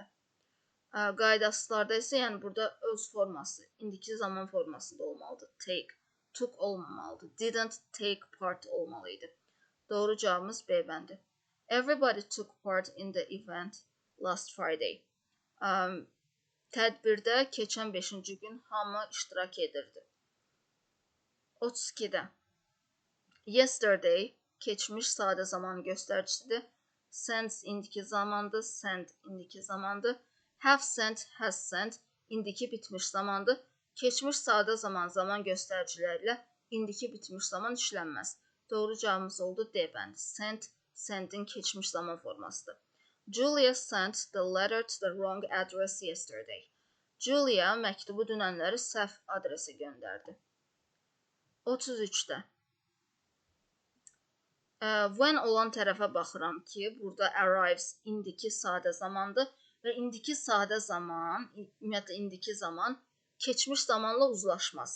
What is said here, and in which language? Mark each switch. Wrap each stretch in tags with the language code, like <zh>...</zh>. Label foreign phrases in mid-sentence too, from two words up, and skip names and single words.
<az>Qaydasızlarda isə yəni burada öz forması, indiki zaman formasında olmalıdır.</az> <en>Take, took</en> <az>olmamalıdır.</az> <en>Didn't take part</en> <az>olmalıydı. Doğru cavabımız B bəndi.</az> <en>Everybody took part in the event last Friday.</en> <az>Tədbirdə keçən 5-ci gün hamı iştirak edirdi. 32-də. Yesterday keçmiş sadə zaman göstəricisidir. Sends indiki zamandır, sent indiki zamandır.</az> <en>Have sent, has sent</en> <az>indiki bitmiş zamandır. Keçmiş sadə zaman, zaman göstəriciləri ilə indiki bitmiş zaman işlənməz. Doğru cavabımız oldu D bəndi. Sent, sendin keçmiş zaman formasıdır.</az> <en>Julia sent the letter to the wrong address yesterday.</en> <az>Julia məktubu dünənləri səhv adresə göndərdi. 33-də. When olan tərəfə baxıram ki, burada arrives indiki sadə zamandır və indiki sadə zaman, ümumiyyətlə indiki zaman keçmiş zamanla uzlaşmaz.</az>